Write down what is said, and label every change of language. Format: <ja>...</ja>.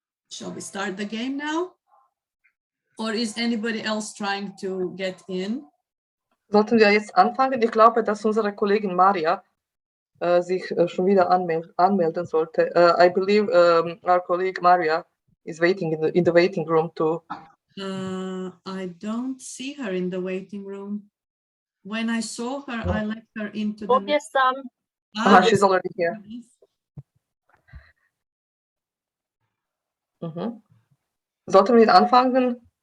<en>Shall we start the game now? Or is anybody else trying to get in?</en> <de>Sollten wir jetzt anfangen? Ich glaube, dass unsere Kollegin Maria sich schon wieder anmelden sollte.</de> <en>I believe our colleague Maria is waiting in the waiting room too. I don't see her in the waiting room. When I saw her, I let her into the... She's already here.</en> <de>Mhm. Sollten wir anfangen?</de>